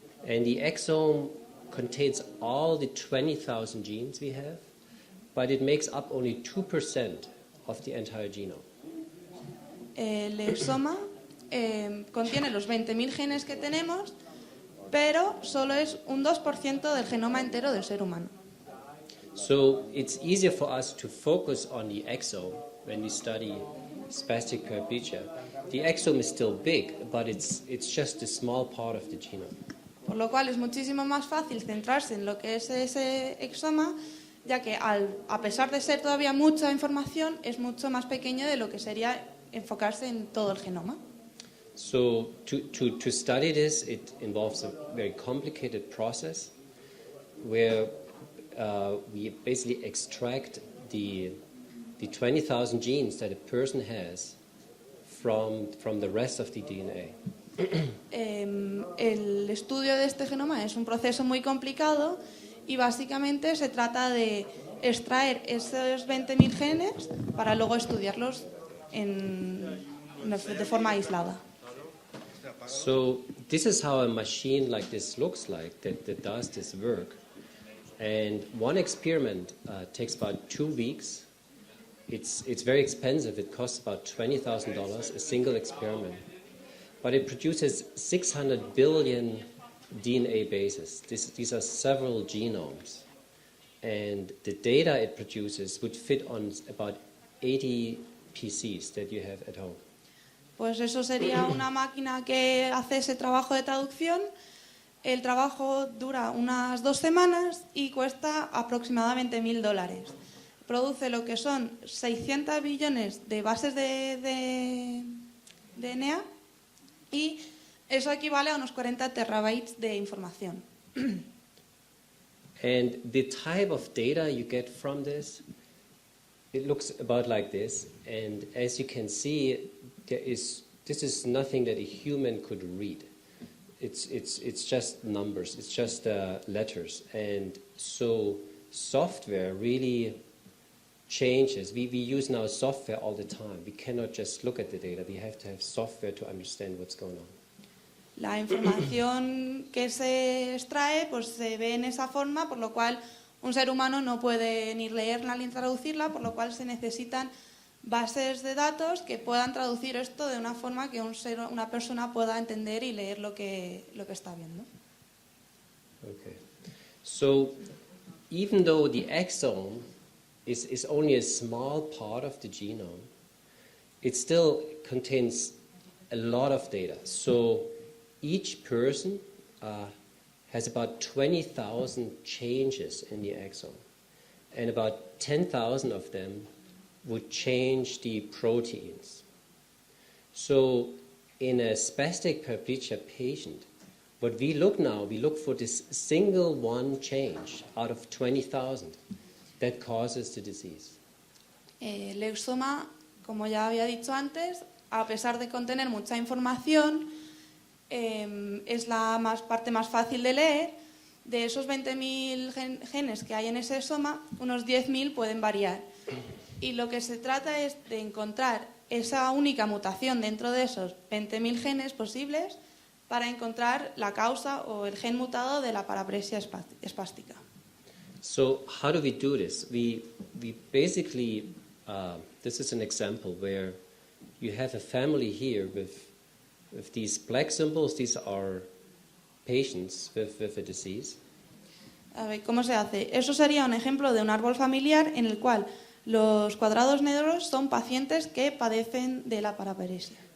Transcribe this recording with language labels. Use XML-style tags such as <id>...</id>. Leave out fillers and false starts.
<en>And the exome contains all the 20,000 genes we have, but it makes up only 2% of the entire genome.</en> <es>El exoma contiene los 20.000 genes que tenemos, pero solo es un 2% del genoma entero del ser humano.</es> <en>So it's easier for us to focus on the exome when we study spastic paraplegia. The exome is still big, but it's just a small part of the genome.</en> <es>Por lo cual es muchísimo más fácil centrarse en lo que es ese exoma, ya que a pesar de ser todavía mucha información, es mucho más pequeño de lo que sería enfocarse en todo el genoma.</es> <en>So to study this, it involves a very complicated process where we basically extract the 20,000 genes that a person has from the rest of the DNA.</en> <es>El estudio de este genoma es un proceso muy complicado y básicamente se trata de extraer esos 20.000 genes para luego estudiarlos de forma aislada.</es> <en>So this is how a machine like this looks like that does this work. And one experiment takes about 2 weeks. It's very expensive. It costs about $20,000 a single experiment. But it produces 600 billion DNA bases. These are several genomes. And the data it produces would fit on about 80 PCs that you have at home.</en> <es>Pues eso sería una máquina que hace ese trabajo de traducción. El trabajo dura unas 2 semanas y cuesta aproximadamente $1.000. Produce lo que son 600 billones de bases de DNA y eso equivale a unos 40 terabytes de información.</es> <en>And the type of data you get from this, it looks about like this. And as you can see, this is nothing that a human could read. It's just numbers. It's just letters. And so software really changes. We use now software all the time. We cannot just look at the data. We have to have software to understand what's going on.</en> <es>La información que se extrae pues se ve en esa forma, por lo cual un ser humano no puede ni leerla ni traducirla, por lo cual se necesitan bases de datos que puedan traducir esto de una forma que una persona pueda entender y leer lo que está viendo.</es> <en>Okay. So even though the exome is only a small part of the genome, it still contains a lot of data. So each person has about 20,000 changes in the exome, and about 10,000 of them would change the proteins. So in a spastic paraplegia patient, what we look for this single one change out of 20,000 that causes the disease.</en> <es>El exoma, como ya había dicho antes, a pesar de contener mucha información, es la parte más fácil de leer. De esos 20.000 genes que hay en ese soma, unos 10.000 pueden variar. Y lo que se trata es de encontrar esa única mutación dentro de esos 20.000 genes posibles para encontrar la causa o el gen mutado de la paraparesia espástica.</es> <en>So how do we do this? We basically, this is an example where you have a family here with these black symbols. These are patients with a disease.</en> <es>A ver, ¿cómo se hace? Eso sería un ejemplo de un árbol familiar en el cual los cuadrados negros son pacientes que padecen de la paraparesia.</es>